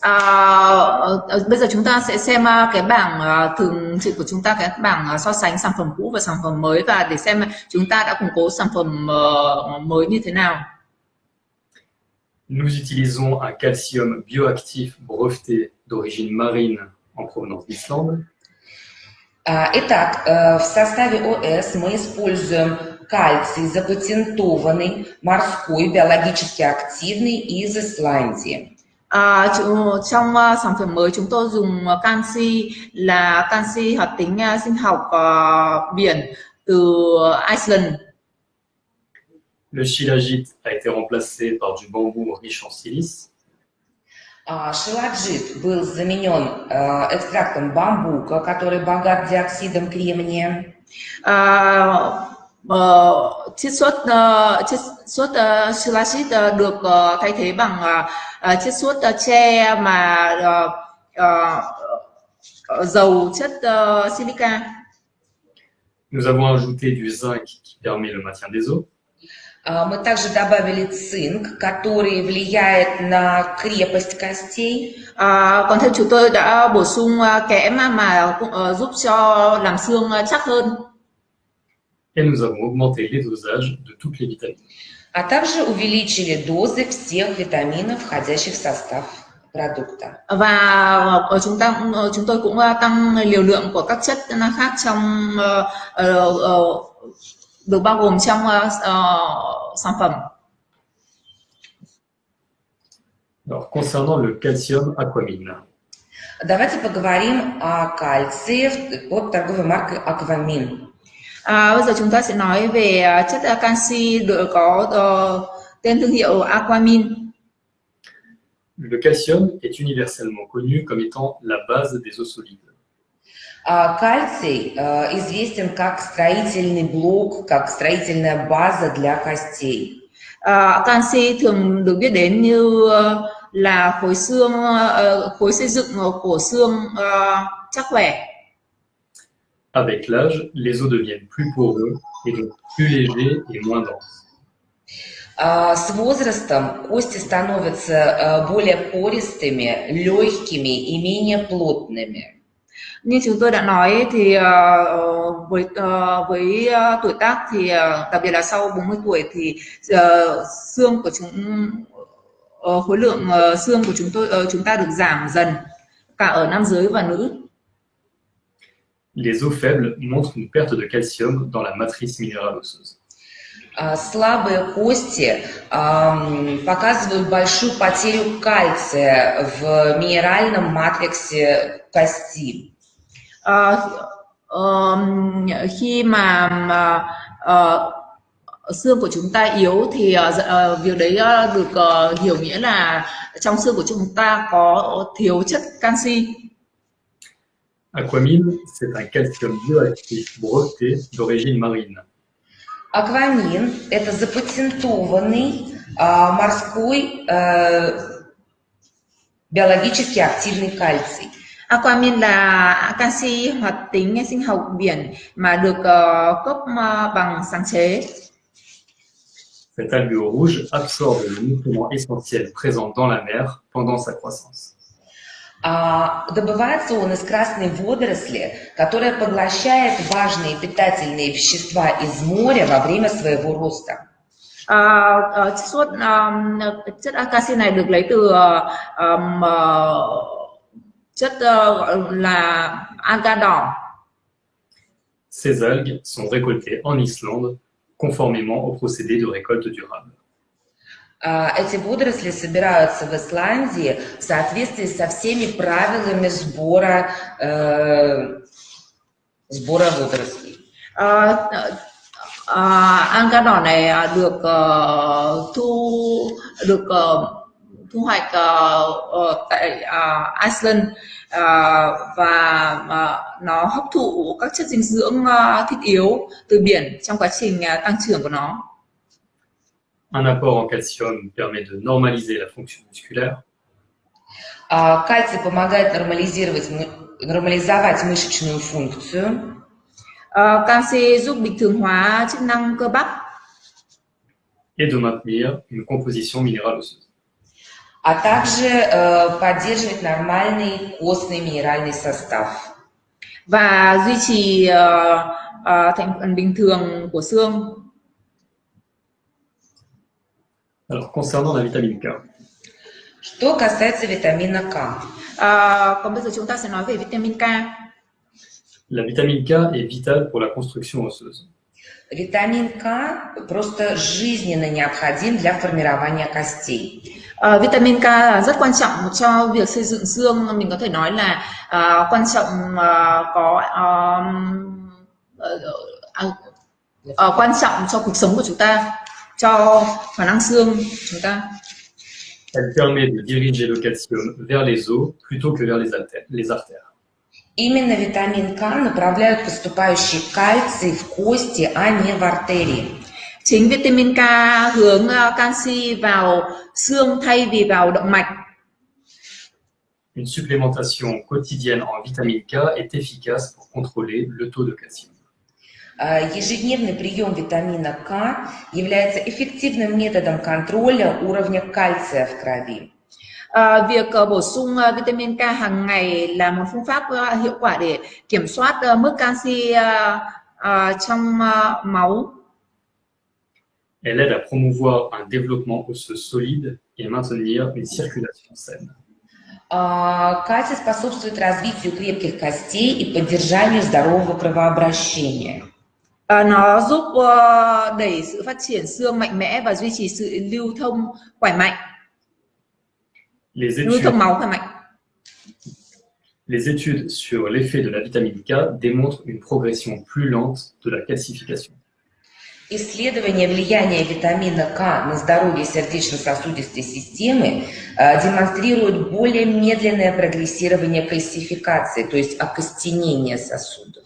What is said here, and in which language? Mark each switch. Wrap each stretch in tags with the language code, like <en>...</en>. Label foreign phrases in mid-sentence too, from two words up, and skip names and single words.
<vi>Bây giờ chúng ta sẽ xem cái bảng thường trực của chúng ta, cái bảng so sánh sản phẩm cũ và sản phẩm mới, và để xem chúng ta đã củng cố sản phẩm mới như thế nào.</vi> <fr>Nous utilisons un calcium bioactif breveté d'origine marine en provenance d'Islande.</fr> <ru>Итак, в составе ОС мы используем кальций, запатентованный, морской, биологически активный из Исландии.</ru> <vi>Trong sản phẩm mới chúng tôi dùng canxi là canxi hoạt tính sinh học biển từ Iceland.</vi> <fr>Le shilajit a été remplacé par du bambou riche en silice.</fr> <ru>Шиладжит был заменен экстрактом бамбука, который богат диоксидом кремния.</ru> <vi>Chiết xuất shilajit được thay thế bằng chiết xuất tre mà giàu chất silica.</vi> <fr>Nous avons ajouté du zinc qui permet le maintien des os.</fr> <ru>Мы также добавили цинк, который влияет на крепость костей.</ru> <vi>Còn thêm chúng tôi đã bổ sung kẽm mà giúp cho làm xương chắc hơn.</vi> <fr>Et nous avons augmenté les dosages de toutes les vitamines.</fr> <ru>А также увеличили дозы всех витаминов, входящих в состав продукта.</ru> <vi>Và chúng tôi cũng tăng liều lượng của các chất khác trong được bao gồm trong sản phẩm.</vi> <fr>Alors, concernant le calcium aquamine.</fr> <ru>Давайте поговорим о кальции под торговой маркой Aquamin.</ru> <vi>Bây giờ chúng ta sẽ nói về chất canxi được có tên thương hiệu Aquamin.</vi> <fr>Le calcium est universellement connu comme étant la base des os solides.</fr> <ru>Кальций известен как строительный блок, как строительная база для костей.</ru> <vi>Canxi thường được biết đến như là khối xương, khối xây dựng của xương chắc khỏe.</vi> <fr>Avec l'âge, les os deviennent plus poreux et donc plus légers et moins denses.</fr> <ru>С возрастом кости становятся более пористыми, легкими и менее плотными.</ru> <vi>Như chúng tôi đã nói thì với tuổi tác thì đặc biệt là sau 40 tuổi thì xương của khối lượng xương của chúng ta được giảm dần cả ở nam giới và nữ.</vi> <fr>Les os faibles montrent une perte de calcium dans la matrice minérale osseuse.</fr> <ru>Слабые кости показывают большую потерю кальция в минеральном матриксе кости.</ru> <vi>Khi mà xương của chúng ta yếu thì việc đấy được hiểu nghĩa là trong xương của chúng ta có thiếu chất canxi.</vi> <fr>Aquamine, c'est un calcium bioactif breveté d'origine marine.</fr> <ru>Аквамин – это запатентованный морской биологически активный кальций.</ru> <vi>Aquamin là canxi hoạt tính sinh học biển mà được cấp bằng sáng chế.</vi> <fr>Cet algue rouge absorbe le nutriment essentiel présent dans la mer pendant sa croissance.</fr> <ru>Добывается он из красной водоросли, которая поглощает важные питательные вещества из моря во время своего роста.</ru> <vi>Chất canxi này được lấy từ chất là alga đỏ.</vi> <fr>Ces algues sont récoltées en Islande conformément au procédé de récolte durable.</fr> <ru>Эти водоросли собираются в Исландии в соответствии со всеми правилами сбора водорослей.</ru> <vi>Alga đỏ này được thu hoạch tại Iceland và nó hấp thụ các chất dinh dưỡng thiết yếu từ biển trong quá trình tăng trưởng của nó.</vi> <fr>Un apport en calcium permet de normaliser la fonction musculaire.</fr> <ru>Кальций помогает нормализовать мышечную функцию.</ru> <vi>Canxi giúp bình thường hóa chức năng cơ bắp</vi> <fr>et de maintenir une composition minérale osseuse.</fr> <ru>а также поддерживает нормальный костный минеральный состав.</ru> <vi>và duy trì thành phần bình thường của xương.</vi> <fr>Alors, concernant la vitamine K,</fr> <ru>Что касается витамина К.</ru> <vi>Còn bây giờ chúng ta sẽ nói về vitamin K.</vi> <fr>la vitamine K est vitale pour la construction osseuse.</fr> <ru>Витамин К просто жизненно необходим для формирования костей.</ru> <vi>Vitamin K rất quan trọng cho việc xây dựng xương. Mình có thể nói là quan trọng quan trọng cho cuộc sống của chúng ta, cho khả năng xương của chúng ta.</vi> <fr>Elle permet de diriger le calcium vers les os plutôt que vers les artères.</fr> <ru>Именно витамин К направляют поступающий кальций в кости, а не в артерии.</ru> <vi>Chính vitamin K hướng canxi vào xương thay vì vào động mạch.</vi> <fr>Une supplémentation quotidienne en vitamine K est efficace pour contrôler le taux de calcium.</fr> <ru>Ежедневный прием витамина К является эффективным методом контроля уровня кальция в крови.</ru> <vi>Việc bổ sung vitamin K hàng ngày là một phương pháp hiệu quả để kiểm soát mức canxi trong máu.</vi> <fr>Elle aide à promouvoir un développement osseux solide et maintenir une circulation saine.</fr> <ru>Кальций способствует развитию крепких костей и поддержанию здорового кровообращения.</ru> <vi>Nó giúp đẩy sự phát triển xương mạnh mẽ và duy trì sự lưu thông khỏe mạnh. Lưu thông máu khỏe mạnh.</vi> <fr>Les études sur l'effet de la vitamine K démontrent une progression plus lente de la calcification.</fr> <ru>Исследование влияния витамина К на здоровье сердечно-сосудистой системы демонстрирует более медленное прогрессирование кальцификации, то есть окостенение сосудов.</ru>